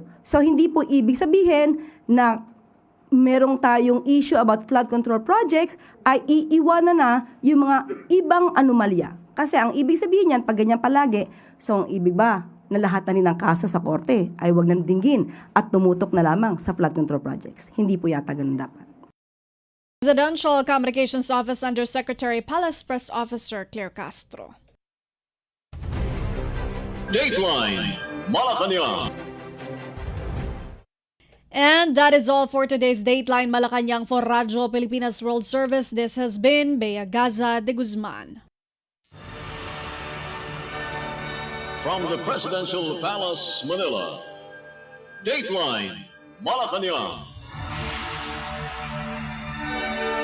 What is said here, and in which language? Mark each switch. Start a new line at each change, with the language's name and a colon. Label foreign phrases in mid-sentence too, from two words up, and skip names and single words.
Filipino: So hindi po ibig sabihin na merong tayong issue about
English: flood control projects
Filipino: ay iiwanan na yung mga ibang anomalya. Kasi ang ibig sabihin yan, pag ganyan palagi, so ang ibig ba na lahat na nilang kaso sa korte ay huwag nang dinggin at tumutok na lamang sa
English: flood control projects.
Filipino: Hindi po yata ganun dapat.
English: Presidential Communications Office Undersecretary Palace Press Officer Claire Castro. Dateline Malacañang. And that is all for today's Dateline Malacañang for Radyo Pilipinas World Service. This has been Bea Gaza-de Guzman. From the Presidential Palace, Manila, Dateline Malacañang.